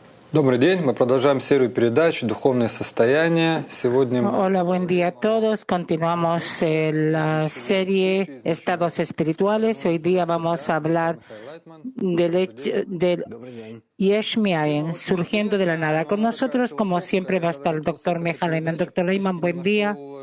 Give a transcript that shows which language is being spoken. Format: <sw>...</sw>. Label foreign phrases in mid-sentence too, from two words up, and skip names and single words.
<ru>Добрый день, мы продолжаем серию передач «Духовное состояние». Сегодня</ru> <es>Hola, buen día a todos. Continuamos la serie Estados Espirituales. Hoy día vamos a hablar del</es> <he>יש מאין,</he> <es>surgiendo de la nada. Con nosotros, como siempre, va a estar el doctor Michael Lehman. Doctor Lehman, buen día.</es>